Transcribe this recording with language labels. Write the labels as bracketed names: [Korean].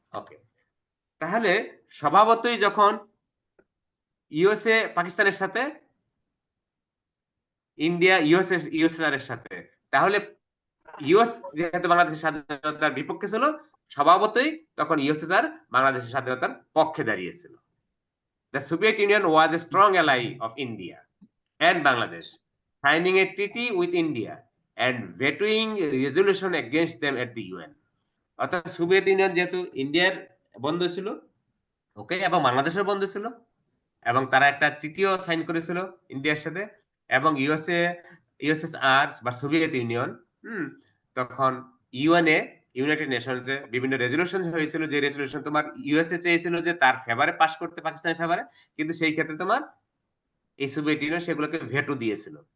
[Bangla] ওকে, তাহলে স্বভাবতই যখন ইউএসএ পাকিস্তানের সাথে, ইন্ডিয়া ইউএসএসআর এর সাথে, তাহলে ইউএস যেহেতু বাংলাদেশের স্বাধীনতার বিপক্ষে ছিল, স্বভাবতই তখন ইউএসএসআর বাংলাদেশের স্বাধীনতার পক্ষে দাঁড়িয়েছিল। [English] The Soviet Union was a strong ally of India and Bangladesh, signing a treaty with India and vetoing a resolution against them at the UN. [Bangla] অর্থাৎ সোভিয়েত ইউনিয়ন যেহেতু ইন্ডিয়ার বন্ধু ছিল, ওকে, এবং বাংলাদেশের বন্ধু ছিল, এবং তারা একটা ট্রিটিও সাইন করেছিল ইন্ডিয়ার সাথে, এবং ইউএসএসআর বা সোভিয়েত ইউনিয়ন তখন ইউএনএ, ইউনাইটেড নেশনসে বিভিন্ন রেজলিউশন হয়েছিল, যে রেজলিউশন তোমার ইউএসএ চেয়েছিল যে তার ফেভারে পাস করতে, পাকিস্তানের ফেভারে, কিন্তু সেই ক্ষেত্রে তোমার এই সোভিয়েত ইউনিয়ন সেগুলোকে ভেটো দিয়েছিল।